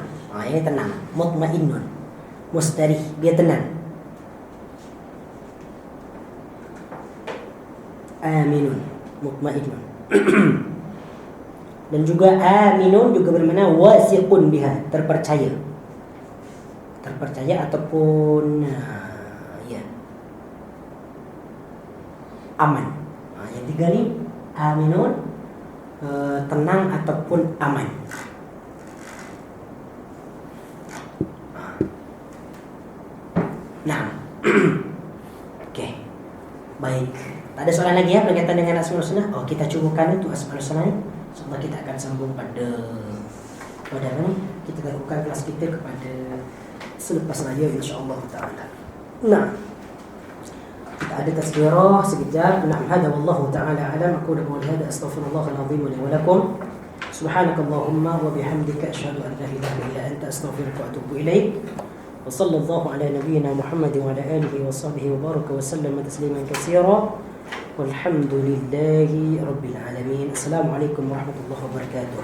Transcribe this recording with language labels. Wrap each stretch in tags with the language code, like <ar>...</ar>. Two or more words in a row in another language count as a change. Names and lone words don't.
<ms>Ini tenang.</ms> <ar>مطمئن. مستريح,</ar> <ms>dia tenang.</ms> <ar>آمن، مطمئن.</ar> <ms>Dan juga aminun juga bermakna</ms> <ar>واثق بها,</ar> <ms>terpercaya. Terpercaya ataupun aman. Yang 3 ni aminun, tenang ataupun aman. Nah, okey, baik. Tak ada soalan lagi berkaitan dengan Asmaul Husna. Kita cukupkan itu Asmaul Husna ni. Insya-Allah kita akan sambung pada apa ni? Kita akan buka kelas kita kepada selepas raya</ms> <ar>إن شاء الله تعالى.</ar> <ms>Nah, ada tazkirah sekejap.</ms> <ar>نعم، هذا والله تعالى أعلم. أقول هذا أستغفر الله العظيم لي ولكم. سبحانك اللهم وبحمدك أشهد أن لا إله إلا أنت أستغفرك وأتوب إليك. وصلى الله على نبينا محمد وعلى آله وصحبه وبارك وسلم تسليما كثيرا. والحمد لله رب العالمين. السلام عليكم ورحمة الله وبركاته.</ar>